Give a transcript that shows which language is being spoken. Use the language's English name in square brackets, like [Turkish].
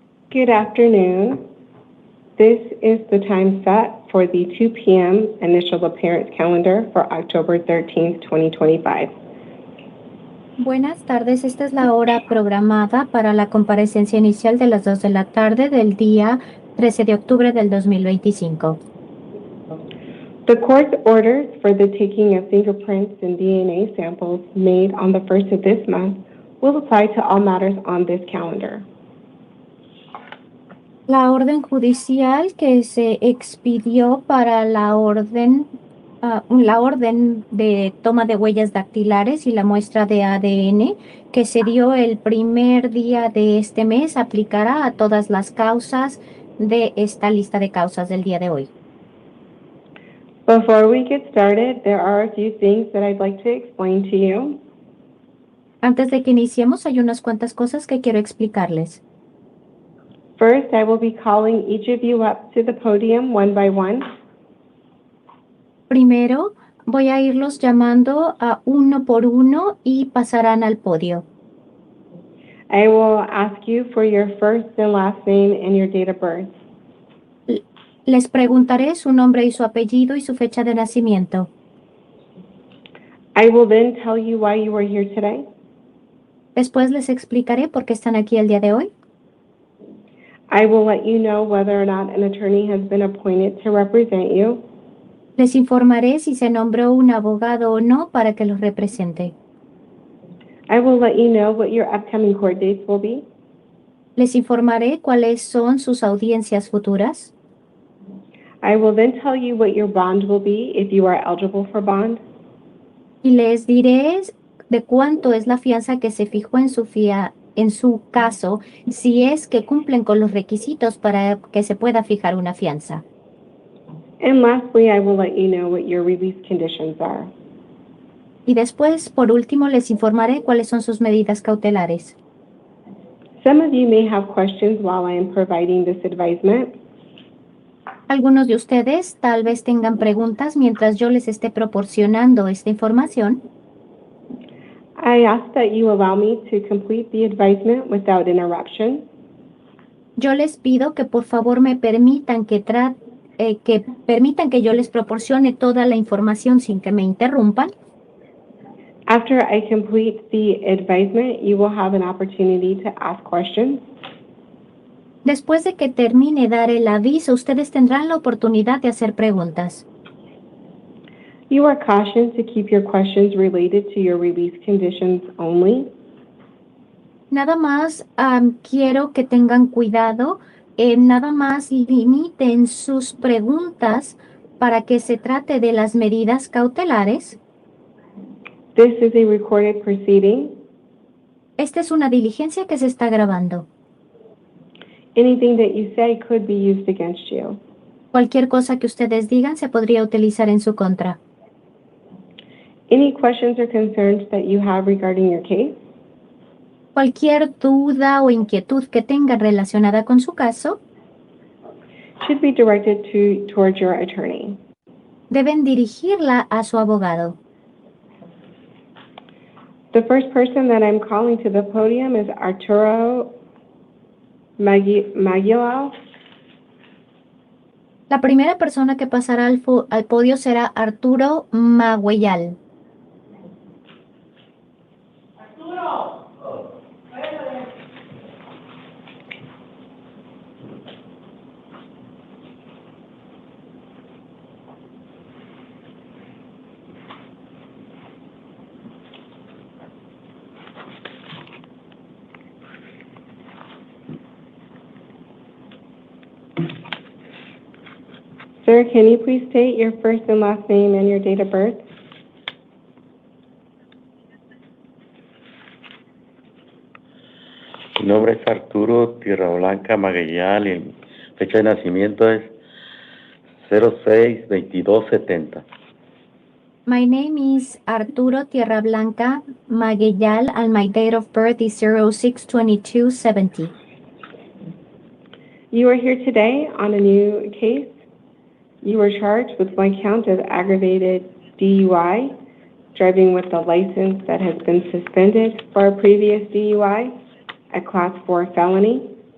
[English] Good afternoon. This is the time set for the 2 p.m. initial appearance calendar for October 13th, 2025. [Spanish] Buenas tardes, esta es la hora programada para la comparecencia inicial de las 2 de la tarde del día 13 de octubre del 2025. [English] The court's orders for the taking of fingerprints and DNA samples made on the 1st of this month will apply to all matters on this calendar. [Spanish] La orden judicial que se expidió para la orden de toma de huellas dactilares y la muestra de ADN que se dio el primer día de este mes aplicará a todas las causas de esta lista de causas del día de hoy. [English] Before we get started, there are a few things that I'd like to explain to you. [Spanish] Antes de que iniciemos, hay unas cuantas cosas que quiero explicarles. [English] First, I will be calling each of you up to the podium one by one. [Spanish] Primero, Voy a irlos llamando a uno por uno y pasarán al podio. [English] I will ask you for your first and last name and your date of birth. [Spanish] Les preguntaré su nombre y su apellido y su fecha de nacimiento. [English] I will then tell you why you are here today. [Spanish] Después les explicaré por qué están aquí el día de hoy. [English] I will let you know whether or not an attorney has been appointed to represent you. [Spanish] Les informaré si se nombró un abogado o no para que los represente. [English] I will let you know what your upcoming court dates will be. [Spanish] Les informaré cuáles son sus audiencias futuras. [English] I will then tell you what your bond will be if you are eligible for bond. [Spanish] Y les diré de cuánto es la fianza que se fijó en su caso, si es que cumplen con los requisitos para que se pueda fijar una fianza. [English] And lastly, I will let you know what your release conditions are. [Spanish] Y después, por último, les informaré cuáles son sus medidas cautelares. [English] Some of you may have questions while I am providing this advisement. [Spanish] Algunos de ustedes tal vez tengan preguntas mientras yo les esté proporcionando esta información. [English] I ask that you allow me to complete the advisement without interruption. [Spanish] Yo les pido que por favor me permitan que yo les proporcione toda la información sin que me interrumpan. [English] After I complete the advisement, you will have an opportunity to ask questions. [Spanish] Después de que termine dar el aviso, ustedes tendrán la oportunidad de hacer preguntas. [English] You are cautioned to keep your questions related to your release conditions only. [Spanish] Nada más quiero que tengan cuidado, nada más limiten sus preguntas para que se trate de las medidas cautelares. [English] This is a recorded proceeding. [Spanish] Esta es una diligencia que se está grabando. [English] Anything that you say could be used against you. [Spanish] Cualquier cosa que ustedes digan se podría utilizar en su contra. [English] Any questions or concerns that you have regarding your case [Spanish] Cualquier duda o inquietud que tengan relacionada con su caso [English] should be directed towards your attorney. [Spanish] deben dirigirla a su abogado. [English] The first person that I'm calling to the podium is Arturo Maguilao. [Spanish] La primera persona que pasará al podio será Arturo Maguellal. [English] Sir, can you please state your first and last name and your date of birth? [Spanish] Mi nombre es Arturo Tierra Blanca Maguellal y mi fecha de nacimiento es 06-22-70. [English] My name is Arturo Tierra Blanca Maguellal and my date of birth is 06/22/70. You are here today on a new case. You were charged with one count of aggravated DUI, driving with a license that has been suspended for a previous DUI, a Class 4 felony.